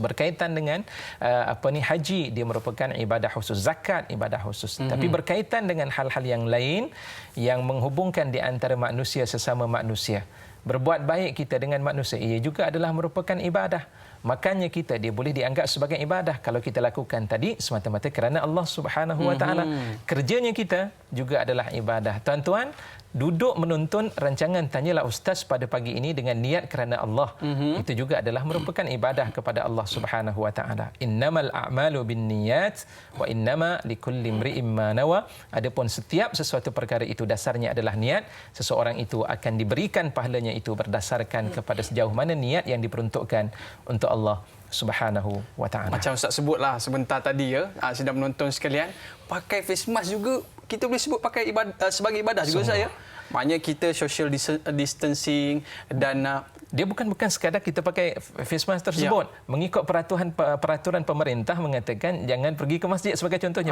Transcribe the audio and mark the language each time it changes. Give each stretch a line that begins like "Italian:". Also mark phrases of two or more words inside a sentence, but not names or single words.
Malay: Berkaitan dengan haji, dia merupakan ibadah khusus. Zakat, ibadah khusus. Tapi berkaitan dengan hal-hal yang lain yang menghubungkan di antara manusia sesama manusia. Berbuat baik kita dengan manusia, ia juga adalah merupakan ibadah. Makanya dia boleh dianggap sebagai ibadah kalau kita lakukan tadi semata-mata kerana Allah
Arabic: سبحانه وتعالى.
Malay: Kerjanya kita juga adalah ibadah. Tuan-tuan, duduk menonton rancangan Tanyalah Ustaz pada pagi ini dengan niat kerana Allah, itu juga adalah merupakan ibadah kepada Allah
Arabic: سبحانه وتعالى. إنما الأعمال بالنيات وإنما لكل امرئ ما نوى.
Malay: Adapun setiap sesuatu perkara itu dasarnya adalah niat. Seseorang itu akan diberikan pahalanya itu berdasarkan kepada sejauh mana niat yang diperuntukkan untuk Allah
Arabic: سبحانه وتعالى.
Malay: Macam Ustaz sebutlah sebentar tadi ya, sedang menonton sekalian, pakai
English: face mask
Malay: juga kita boleh sebut pakai ibadah, sebagai ibadah juga saya. Maknanya kita
English: social distancing
Malay: dan dia bukan sekadar kita pakai
English: face mask
Malay: tersebut. Mengikut peraturan pemerintah mengatakan jangan pergi ke masjid sebagai contohnya.